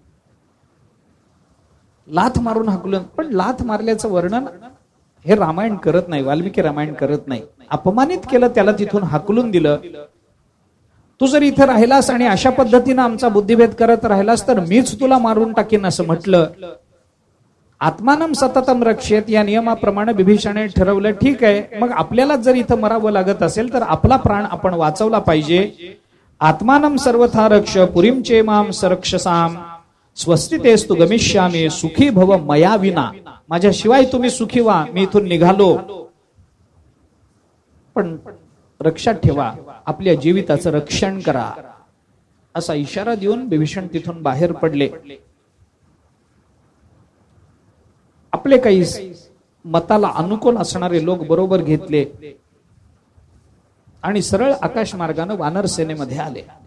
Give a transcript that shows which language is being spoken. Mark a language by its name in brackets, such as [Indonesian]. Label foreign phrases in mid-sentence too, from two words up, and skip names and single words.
[Marathi] लाथ मारून हाकलून, पण लाथ मारल्याचं वर्णन हे रामायण करत नाही, वाल्मिकी रामायण करत नाही. अपमानित केलं, त्याला तिथून हाकलून दिलं. तू जर इथं राहिलास आणि अशा पद्धतीनं आमचा बुद्धिभेद करत राहिलास तर मीच तुला मारून टाकीन असं म्हटलं. [Sanskrit] आत्मानम सततम रक्षेत [Marathi] या नियमाप्रमाणे बिभीषणाने ठरवलं, ठीक आहे, मग आपल्याला जर इथं मरावं लागत असेल तर आपला प्राण आपण वाचवला पाहिजे. [Sanskrit] आत्मानम सर्वथा रक्ष पुरीम चेमाम सरक्षसाम स्वस्तितेस्तु गमिष्यामी सुखी भव मया विना. [Marathi] माझ्याशिवाय तुम्ही सुखी व्हा, मी इथून निघालो, पण रक्षात ठेवा, आपल्या जीविताचं रक्षण करा, असा इशारा देऊन बिभीषण तिथून बाहेर पडले. आपले काही मताला अनुकूल असणारे लोक बरोबर घेतले आणि सरळ आकाश मार्गाने वानर सेनेमध्ये आले.